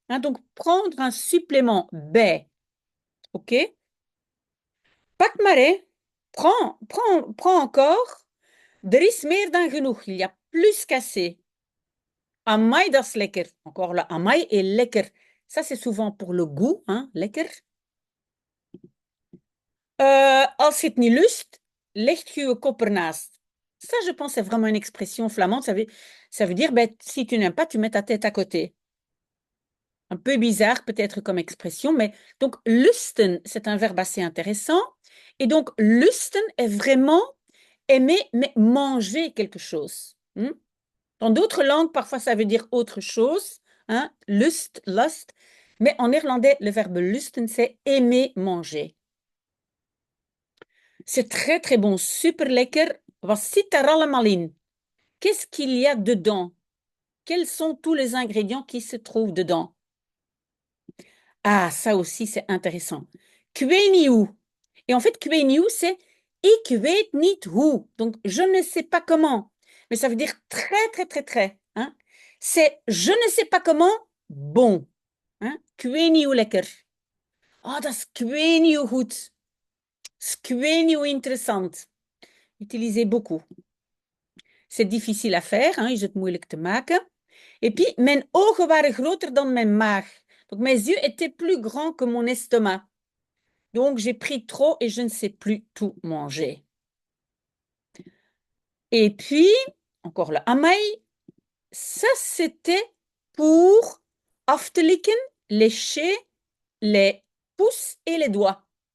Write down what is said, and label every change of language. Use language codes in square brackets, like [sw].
[fr] Hein, donc, prendre un supplément bij. OK? [nl] Pak maar, hè. [fr] Prends encore. [nl] Er is meer dan genoeg. [fr] Il y a plus qu'assez. [nl] Amai, dat is lekker. [fr] Encore le amai est lekker. Ça, c'est souvent pour le goût. Hein, lekker. [nl] Als je het niet lust, leg je je kop ernaast. [fr] Ça, je pense, c'est vraiment une expression flamande. Ça veut dire, ben, si tu n'aimes pas, tu mets ta tête à côté. Un peu bizarre peut-être comme expression, mais donc lusten, c'est un verbe assez intéressant. Et donc lusten est vraiment aimer, mais manger quelque chose. Dans d'autres langues, parfois ça veut dire autre chose, hein, lust, lust, mais en néerlandais, le verbe lusten, c'est aimer, manger. C'est très très bon, super lekker. [nl] Wat zit er allemaal in? [fr] Qu'est-ce qu'il y a dedans? Quels sont tous les ingrédients qui se trouvent dedans? Ah, ça aussi, c'est intéressant. [nl] Ik weet niet hoe. [fr] Et en fait, [nl] ik weet niet hoe, c'est ik weet niet hoe. [fr] Donc, je ne sais pas comment. Mais ça veut dire très, très, très, très. Hein? C'est je ne sais pas comment, bon. [nl] Hein? Ik weet niet hoe lekker. Oh, dat is ik weet niet hoe goed. Ik weet niet hoe interessant. [fr] Utilisez beaucoup. C'est difficile à faire, hein? [nl] Is het moeilijk te maken. [fr] Et puis, [nl] mijn ogen waren groter dan mijn maag. [fr] Donc, mes yeux étaient plus grands que mon estomac. Donc, j'ai pris trop et je ne sais plus tout manger. Et puis, encore le amai, ça c'était pour [nl] af te likken, [fr] lécher les pouces et les doigts.